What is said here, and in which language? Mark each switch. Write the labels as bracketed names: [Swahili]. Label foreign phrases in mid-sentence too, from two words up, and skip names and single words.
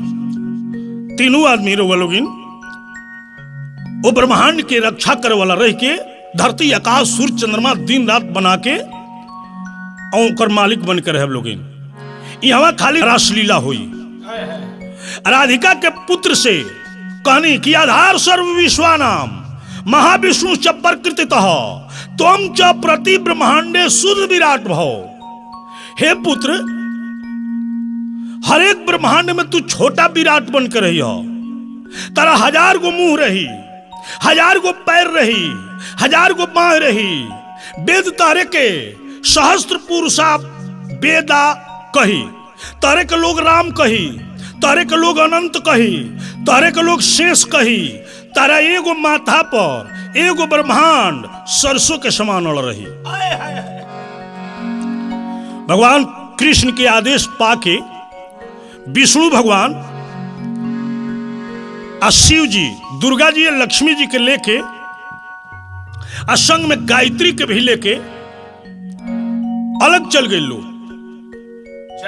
[Bhojpuri] तीनों आदमी रउआ लोगिन वो ब्रह्मांड के रक्षा करे वाला रह के धरती आकाश सूर्य चंद्रमा दिन रात बना के और मालिक बन के रहे लोगिन। यहाँ खाली रासलीला हुई। राधिका के पुत्र से कहनी कि [Sanskrit] आधार सर्व विश्वानाम महाविष्णु च प्रकृतितः त्वं च प्रति ब्रह्मांडे शुद्ध विराट भव। [Bhojpuri] हे पुत्र, हर एक ब्रह्मांड में तू छोटा विराट बन कर रही हो। तारा 1000 गो मुंह रही, 1000 गो पैर रही, 1000 गो बाह रही। वेद तारे के सहस्त्र पुरुषा वेदा कही, तारे के लोग राम कही, तारे के लोग अनंत कही, तारे के लोग शेष कही। तारा एगो माथा पर एगो ब्रह्मांड सरसों के समान अड़ रही। भगवान कृष्ण के आदेश पाके विष्णु भगवान और शिव जी दुर्गा जी लक्ष्मी जी के लेके और संग में गायत्री के भी लेके अलग चल गए लोग।